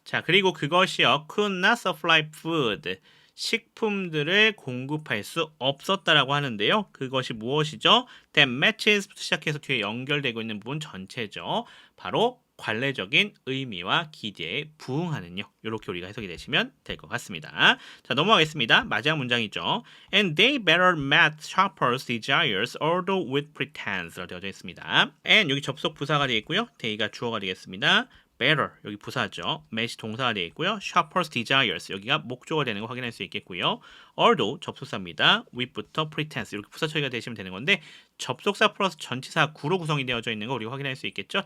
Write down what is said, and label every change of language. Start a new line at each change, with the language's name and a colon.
Korean: 자, 그리고 그것이요,
English: could not supply food,
Korean: 식품들을 공급할 수 없었다라고 하는데요. 그것이 무엇이죠?
English: that matches
Korean: 부터 시작해서 뒤에 연결되고 있는 부분 전체죠. 바로 관례적인 의미와 기대에 부응하는요. 이렇게 우리가 해석이 되시면 될 것 같습니다. 자, 넘어가겠습니다. 마지막 문장이죠.
English: And they better match shoppers' desires, although with pretense로 되어져 있습니다.
Korean: And 여기 접속 부사가 되어 있고요. they가 주어가 되겠습니다. better 여기 부사죠. match 동사가 되어 있고요. shoppers desires 여기가 목적어가 되는 거 확인할 수 있겠고요. although 접속사입니다. with부터 pretense 이렇게 부사 처리가 되시면 되는 건데 접속사 플러스 전치사 구로 구성이 되어져 있는 거 우리가 확인할 수 있겠죠.